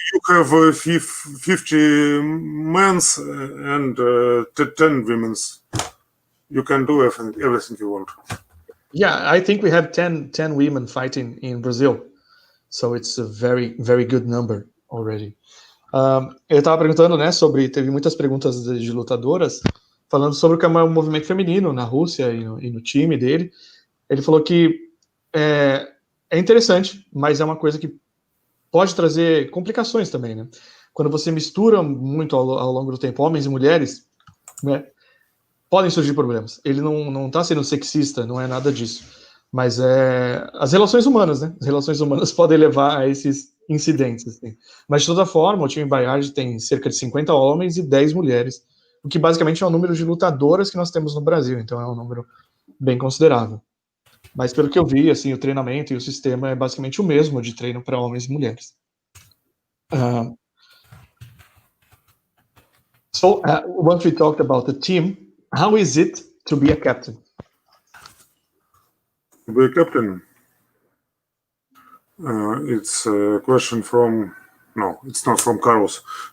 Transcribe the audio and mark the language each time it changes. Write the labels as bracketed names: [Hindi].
[English] You have 50 men and 10 women. You can do everything you want. Yeah, I think we have 10 women fighting in Brazil. So it's a very, very good number already. [Portuguese] Eu estava perguntando, né, teve muitas perguntas de lutadoras falando sobre o movimento feminino na Rússia e no time dele. Ele falou que é interessante, mas é uma coisa que pode trazer complicações também, né? Quando você mistura muito ao longo do tempo homens e mulheres, né, podem surgir problemas. Ele não está sendo sexista, não é nada disso. Mas as relações humanas, né? As relações humanas podem levar a esses incidentes. Assim. Mas, de toda forma, o time Bayard tem cerca de 50 homens e 10 mulheres, o que basicamente é o número de lutadoras que nós temos no Brasil. Então, é um número bem considerável. Mas, pelo que eu vi, assim, o treinamento e o sistema é basicamente o mesmo de treino para homens e mulheres. [English] Once we talked about the team, how is it to be a captain? To be a captain? It's a question from... No, it's not from Carlos.